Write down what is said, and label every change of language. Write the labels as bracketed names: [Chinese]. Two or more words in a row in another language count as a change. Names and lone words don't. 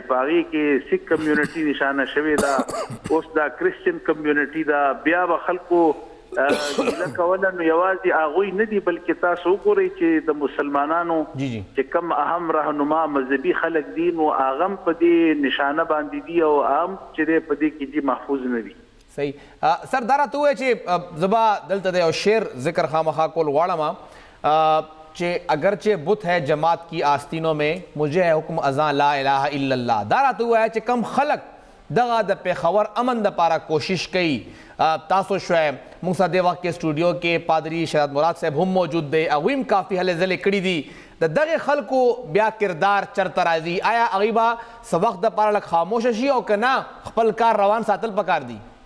[Pashto] په هغې کې [English] Sikh community [Pashto] نشانه شوې ده، اوس دا [English] Christian community [Pashto] ده، بیا به خلکو ګیله کوله نو یوازې هغوی نه دي بلکې تاسو وګورئ چې د مسلمانانو چې کم اهم رهنما مذهبي خلک دي نو هغه هم په دې نشانه باندې دي او هم چې دی په دې کې دي محفوظ نه دي. صحیح سر دا راته ووایه چې زبا دلته د یو شعر ذکر خامخا کول غواړم چې [Urdu] اگرچہ بت ہے جماعت کی آستینوں میں مجھے ہے حکم ازاں لا الہ الا اللہ. [Pashto] دا راته ووایه چې کم خلک دغه د پیښور امن دپاره کوشش کوي. تاسو شوی موږ سره دې وخت کې سټوډیو کې پادری شهزاد مراد صاحب هم موجود دی، هغوی هم کافي هلې ځلې کړي دي. د دغې خلکو بیا کردار چرته راځي؟ آیا هغوی به څه وخت دپاره لږ خاموشه شي او که نه خپل کار روان ساتل پکار دي؟